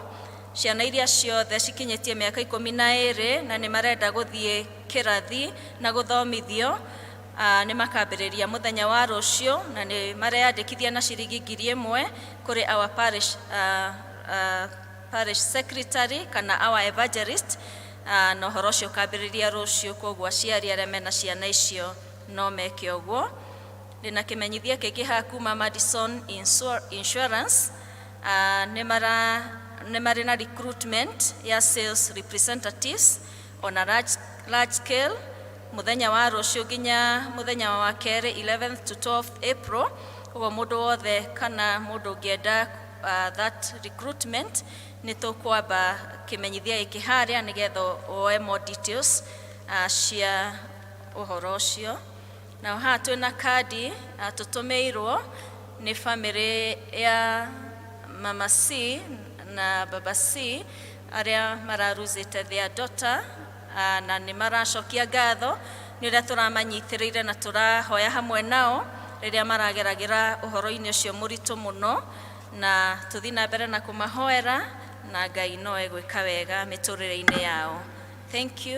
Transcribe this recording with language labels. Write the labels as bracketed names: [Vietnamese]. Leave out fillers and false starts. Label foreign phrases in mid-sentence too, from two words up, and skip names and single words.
[Kikuyu] Ciana iria ciothe cikinyĩtie mĩaka 12 na nĩ marenda gũthiĩ kĩrathi na gũthomithio nĩ makambĩrĩria mũthenya wa rũciũ na nĩ mareyandĩkithia na ciringi 1,000 kũrĩ [English] our parish secretary [Kikuyu] kana [English] our evangelist, [Kikuyu] na ũhoro ũcio ũkambĩrĩria rũciũ, koguo aciari arĩa mena ciana icio no meke ũguo. Ndĩna kĩmenyithia kĩngĩ haha kuma Madison Insurance, nĩ marĩ na recruitment ya [English] sales representatives on a large scale [Kikuyu] mũthenya wa rũciũ nginya mũthenya wa kerĩ [English] 11th to 12th April. [Kikuyu] Koguo mũndũ wothe kana mũndũ ũngĩenda [English] that recruitment [Kikuyu] nĩ tũkwamba kĩmenyithia gĩkĩ harĩa nĩgetha woe [English] more details [Kikuyu] cia ũhoro ũcio. Na haha twĩna kandi tũtũmĩirwo nĩ family ya Mama C na Baba C arĩa mararuzĩte [English] their daughter, [Kikuyu] na nĩ maracokia ngatho nĩ ũrĩa tũramanyitĩrĩire na tũrahoya hamwe nao rĩrĩa marageragĩra ũhoro-inĩ ũcio mũritũ mũno, na tũthiĩ na mbere na kũmahoera na Ngai no egwĩka wega mĩtũrĩre-inĩ yao. [English] Thank you.